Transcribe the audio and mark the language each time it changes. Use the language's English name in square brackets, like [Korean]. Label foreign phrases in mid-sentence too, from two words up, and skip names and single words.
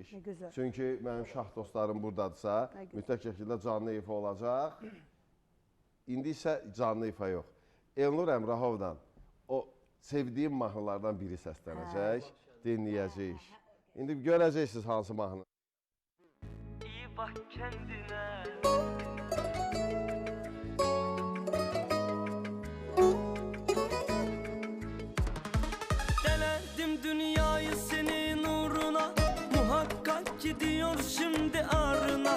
[Azerbaijani] Çünki mənim şah dostlarım buradadırsa, mütləq şəkildə canlı ifa olacaq. İndi isə canlı ifa yox. Elnur Əmrahovdan o sevdiyim mahnılardan biri səslənəcək, dinləyəcəyik. İndi görəcəksiniz hansı mahnı. [Turkish] İyi bak kendine. Delerdim dünyayı senin uğruna, muhakkak gidiyor şimdi ağrına.